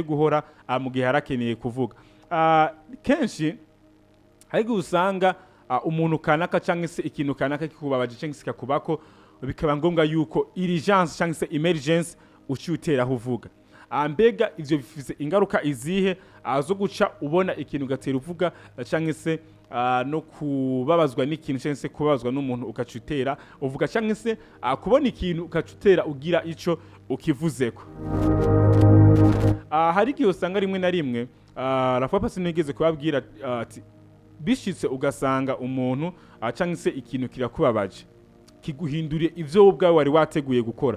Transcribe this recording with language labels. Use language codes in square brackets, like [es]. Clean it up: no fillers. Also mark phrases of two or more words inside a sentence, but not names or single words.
[rn] guhora mu gihe harakeneye kuvuga kenshi ariko usanga umuntu kanaka cyangwa se ikintu kanaka kikubabaje cyangwa se kakubako bikaba ngombwa yuko urgence cyangwa se emergency ucyutera aho uvuga mbega ivyo bifise ingaruka izihe zo guca ubona ikintu gatera uvuga cyangwa se no kubabazwa n'ikintu cyangwa se kubabazwa n'umuntu ukacutera uvuga cyangwa se kubona ikintu ukacutera ugira ico ukivuzeko. Hari igihe usanga rimwe na rimwe Rafa sinigeze kubabwira ati bishitse ugasanga umuntu cyangwa se ikintu kirakubabaje kiguhinduriye ivyo ubwawe wari wateguye gukora.